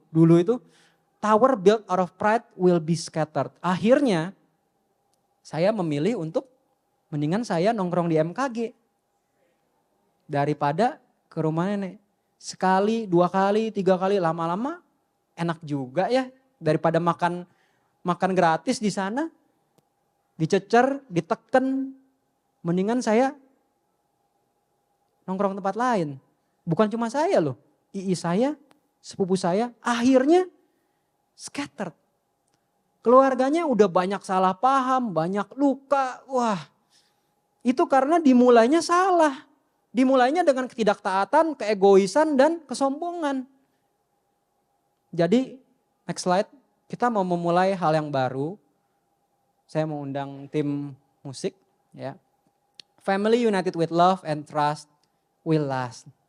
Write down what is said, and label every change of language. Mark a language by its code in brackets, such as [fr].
[id] Dulu itu [en] tower built out of pride will be scattered. [id] Akhirnya saya memilih untuk mendingan saya nongkrong di MKG. Daripada ke rumah nenek. Sekali, 2 kali, 3 kali, lama-lama enak juga ya. Daripada makan gratis di sana. dicecer, diteken, mendingan saya nongkrong tempat lain. Bukan cuma saya loh, ii saya, sepupu saya, akhirnya scattered. Keluarganya udah banyak salah paham, banyak luka. Wah, itu karena dimulainya salah. Dimulainya dengan ketidaktaatan, keegoisan, dan kesombongan. Jadi, [en] next slide. [id] Kita mau memulai hal yang baru. Saya mau undang tim musik. Ya. [en] Family united with love and trust will last.